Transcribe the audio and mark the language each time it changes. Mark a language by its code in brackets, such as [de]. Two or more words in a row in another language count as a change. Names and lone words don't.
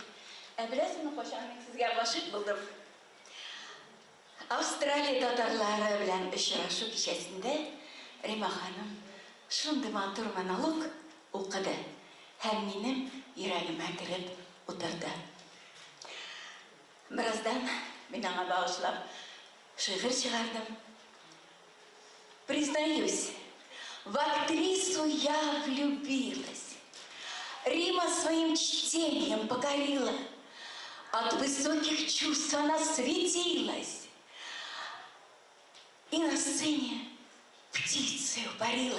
[tt] Беләсезме, кайчан мин сезгә гашыйк булдым? Австралия татарлары белән очрашу кичәсендә Рима ханым шундый матур монолог укыды һәм минем йөрәгемә кереп утырды. Бераздан мин аңа багышлап шигырь чыгардым. [ru] Признаюсь, в актрису я влюбилась. Рима своим чтением покорила. от высоких чувств она светилась. И на сцене птицей парила.